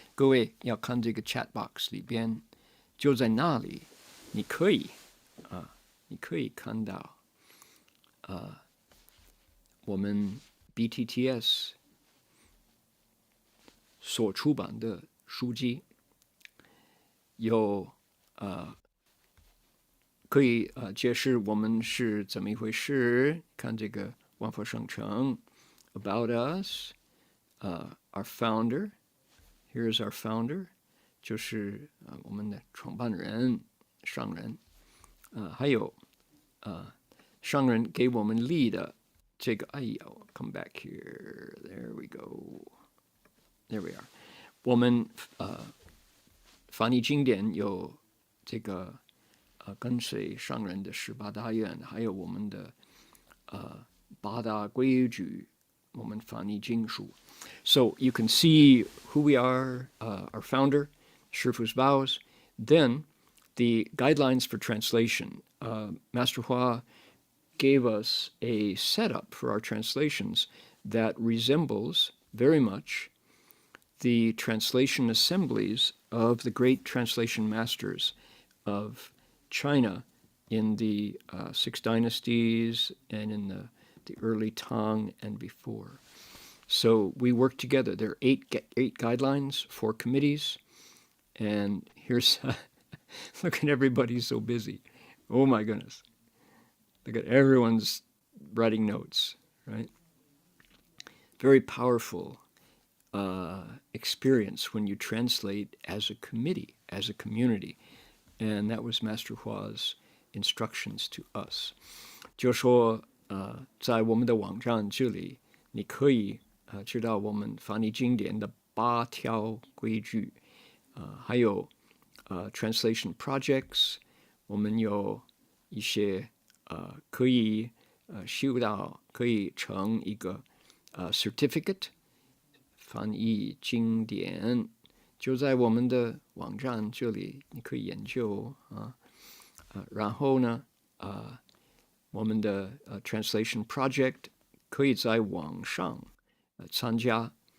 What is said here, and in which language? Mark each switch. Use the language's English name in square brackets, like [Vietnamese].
[Chinese] 各位要看这个 chat box 里边，就在那里，你可以看到我们 BTTS 所出版的书籍，有可以解释我们是怎么一回事。看这个万佛圣城 [English] About Us, our founder. Here's our founder. [Chinese] 就是我们的创办人上人。还有上人给我们立的这个，哎呀 ， [English] come back here. There we go. There we are. [Chinese] 我们翻译经典有这个跟随上人的18大愿，还有我们的8大规矩，我们翻译经书。 [English] So you can see who we are, our founder, Shifu's vows. Then the guidelines for translation. Master Hua gave us a setup for our translations that resembles very much the translation assemblies of the great translation masters of China in the Six Dynasties and in the early Tang and before. So we work together. There are eight guidelines, 4 committees, and here's look at everybody so busy. Oh my goodness. Look at everyone's writing notes, right? Very powerful experience when you translate as a committee, as a community. And that was Master Hua's instructions to us. [Chinese] 就说在我们的网站这里，你可以知道我们翻译经典的8条规矩，还有translation projects， 我们有一些可以修到，可以成一个certificate， 翻译经典就在我们的网站这里，你可以研究然后呢我们的translation project 可以在网上参加。